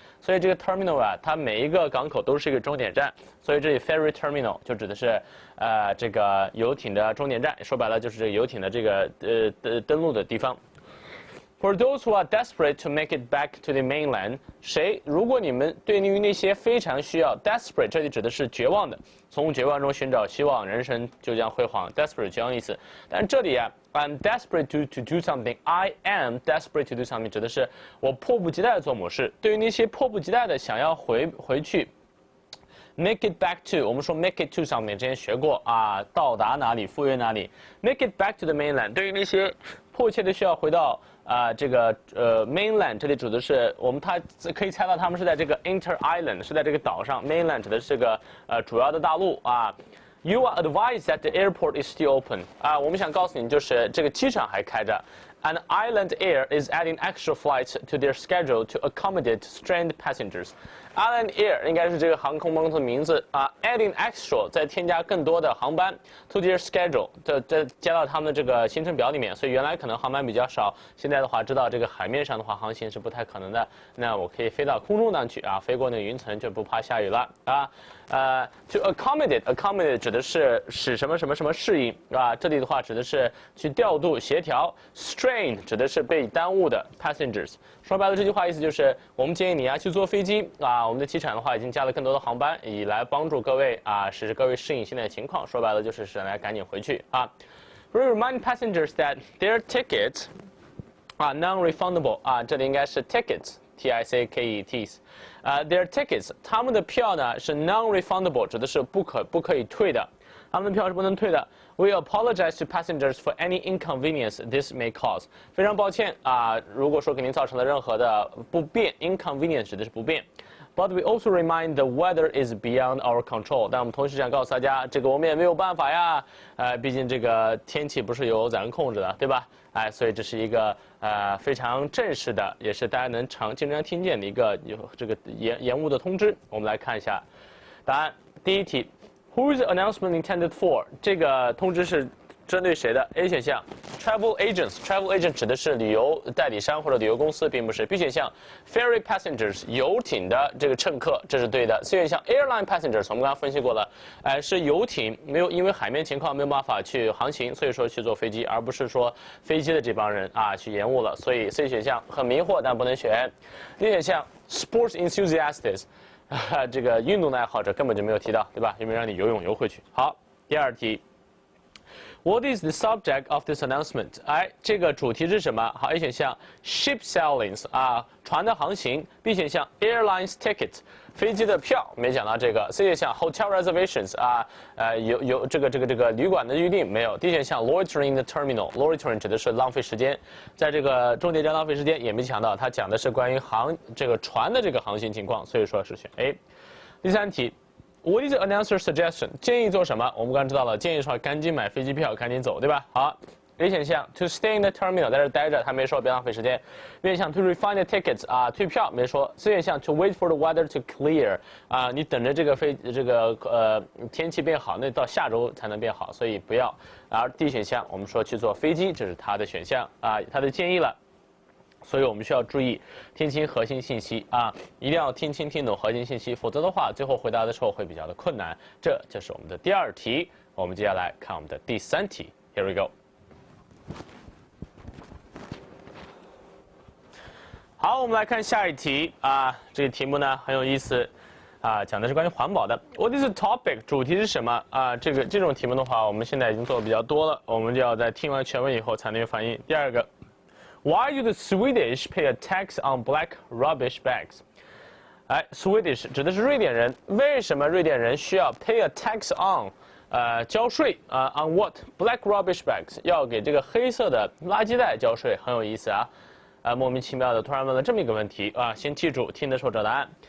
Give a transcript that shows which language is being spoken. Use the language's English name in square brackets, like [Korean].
[Chinese] 所以这个 terminal 它每一个港口都是一个终点站，所以这里 ferry terminal 就指的是这个游艇的终点站，说白了就是这个游艇的这个登陆的地方。 [English] For those who are desperate to make it back to the mainland， [Chinese] 如果你们对于那些非常需要 desperate， 这里指的是绝望的，从绝望中寻找希望，人生就将辉煌 ，desperate 绝望意思。但是这里 [English] I'm desperate to do something. I am desperate to do something [Chinese] 指的是我迫不及待地做某事。对于那些迫不及待的想要回去 [English] make it back to， [Chinese] 我们说 [English] make it to [Chinese] 上面之前学过啊，到达哪里，赴约哪里 [English] ，make it back to the mainland。 [Chinese] 对于那些迫切的需要回到这个mainland， 这里指的是他可以猜到他们是在这个 inter island， 是在这个岛上 ，mainland 指的是这个主要的大陆啊。 [English] You are advised that the airport is still open。 [Chinese] 我们想告诉你就是这个机场还开着。 [English] And Island Air is adding extra flights to their schedule to accommodate stranded passengers. [Chinese] Island Air 应该是这个航空公司的名字啊。 [English] Adding extra [Chinese] 再添加更多的航班 [English] to their schedule， [Chinese] 这加到他们的这个行程表里面。所以原来可能航班比较少，现在的话知道这个海面上的话航行是不太可能的。那我可以飞到空中上去啊，飞过那个云层就不怕下雨了啊。 To accommodate 指的是使什么什么什么适应啊，这里的话指的是去调度协调。 Strain 指的是被耽误的 passengers。说白了，这句话意思就是我们建议你去坐飞机啊。我们的机场的话已经加了更多的航班，以来帮助各位使各位适应现在的情况。说白了就是使大家赶紧回去啊。 [English] We remind passengers that their tickets are non-refundable [Chinese] 啊，这里应该是 tickets。 [English] Their tickets， [Chinese] 他们的票呢是 non-refundable， 指的是不可以退的，他们的票是不能退的。 [English] We apologize to passengers for any inconvenience this may cause。 [Chinese] 非常抱歉如果说给您造成了任何的不便 ，inconvenience 指的是不便。 [English] But we also remind the weather is beyond our control。 [Chinese] 但我们同时想告诉大家，这个我们也没有办法呀，毕竟这个天气不是由咱控制的，对吧？所以这是一个非常正式的，也是大家能经常听见的一个这个延误的通知。我们来看一下答案。第一题 ， [English] Who is the announcement intended for？ [Chinese] 这个通知是针对谁的 ？A 选项 ，travel agents，travel agent 指的是旅游代理商或者旅游公司，并不是。 B 选项 ，ferry passengers， 游艇的这个乘客，这是对的。 C 选项 ，airline passengers， 我们刚刚分析过了，是游艇没有因为海面情况没有办法去航行，所以说去坐飞机，而不是说飞机的这帮人去延误了。所以 C 选项很迷惑，但不能选。 D 选项 ，sports enthusiasts， 这个运动的爱好者根本就没有提到，对吧？因为让你游泳游回去。好，第二题。 [English] What is the subject of this announcement？ [Chinese] 这个主题是什么？好 ，A 选项 ship sailings 船的航行。 B 选项 airlines tickets 飞机的票，没讲到这个。 C 选项 hotel reservations 有这个旅馆的预订没有。D 选项 [English] loitering in the terminal， [Chinese] loitering 指的是浪费时间，在这个终点站浪费时间，也没讲到，它讲的是关于这个船的这个航行情况，所以说是选 A。第三题。 [English] What is the announcer suggestion？ [Chinese] 建议做什么？我们刚刚知道了，建议说赶紧买飞机票，赶紧走，对吧？好 ，A 选项 [English] to stay in the terminal， [Chinese] 在这待着，他没说别浪费时间。 B 选项 [English] to refund the tickets， [Chinese] 退票没说。 C 选项 [English] to wait for the weather to clear， [Chinese] 你等着这个天气变好，那到下周才能变好，所以不要。而 D 选项我们说去坐飞机，这是他的选项他的建议了。所以我们需要注意听清核心信息一定要听清听懂核心信息，否则的话最后回答的时候会比较的困难。这就是我们的第二题，我们接下来看我们的第三题 ， [English] Here we go。 [Chinese] 好，我们来看下一题这个题目呢很有意思讲的是关于环保的。 [English] What is the topic？ [Chinese] 主题是什么这种题目的话，我们现在已经做的比较多了，我们就要在听完全文以后才能有反应。第二个。 [English] Why do the Swedish pay a tax on black rubbish bags？ [Chinese] Swedish 指的是瑞典人，为什么瑞典人需要 [English] pay a tax on？ [Chinese] 交税 [English] on what？ Black rubbish bags [Chinese] 要给这个黑色的垃圾袋交税，很有意思莫名其妙的突然问了这么一个问题先记住听的时候找答案。